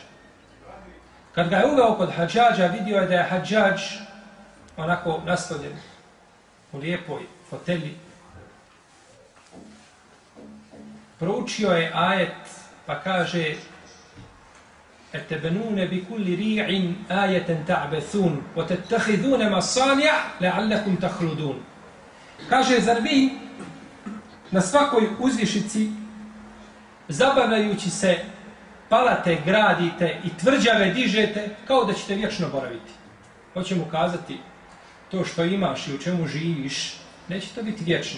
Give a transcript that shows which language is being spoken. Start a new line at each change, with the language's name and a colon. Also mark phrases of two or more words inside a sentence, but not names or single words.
Bosnian: Kad ga je uveo kod Hadžađa, vidio je da je Hadžađ onako naslonjen u lijepoj fotelji. Proučio je ajet pa kaže
Arabic: أتبنون بكل ريع آية تعبثون وتتخذون مصانع لعلكم تخلدون.
Bosnian: Kaže, zar vi na svakoj uzvišici zabavljajući se palate gradite i tvrđave dižete kao da ćete vječno boraviti. Hoće mu kazati, to što imaš i u čemu živiš, neće to biti vječno.